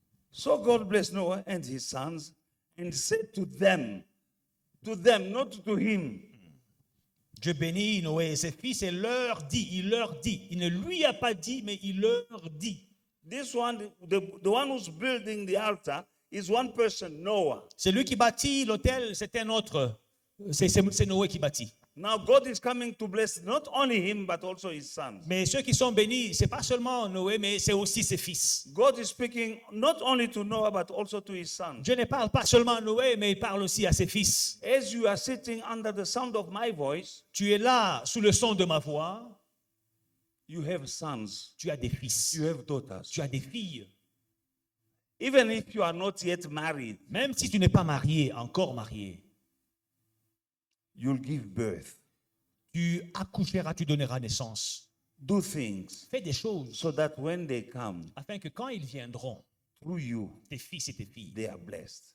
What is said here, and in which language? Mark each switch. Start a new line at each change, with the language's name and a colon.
English: So God blessed Noah and his sons and said to them, not to him.
French: Dieu bénit Noé et ses fils et il leur dit. Il ne lui a pas dit, mais il leur dit.
English: This one, the one who's building the altar is one person, Noah.
French: C'est lui qui bâtit l'autel, c'est un autre. C'est Noé qui bâtit.
English: Now God is coming to bless not only him, but also his sons.
French: Mais ceux qui sont bénis, c'est pas seulement Noé, mais c'est aussi ses fils.
English: God is speaking not only to Noah, but also to his sons.
French: Dieu ne parle pas seulement à Noé, mais il parle aussi à ses fils.
English: As you are sitting under the sound of my voice,
French: Tu es là sous le son de ma voix,
English: you have sons,
French: tu as des fils,
English: you have daughters.
French: tu as des filles.
English: Even if you are not yet married,
French: Même si tu n'es pas marié, encore marié,
English: you'll give birth.
French: tu accoucheras, tu donneras naissance.
English: Do things
French: Fais des choses
English: so that when they come
French: afin que quand ils viendront,
English: through you,
French: tes fils et tes filles,
English: they are blessed.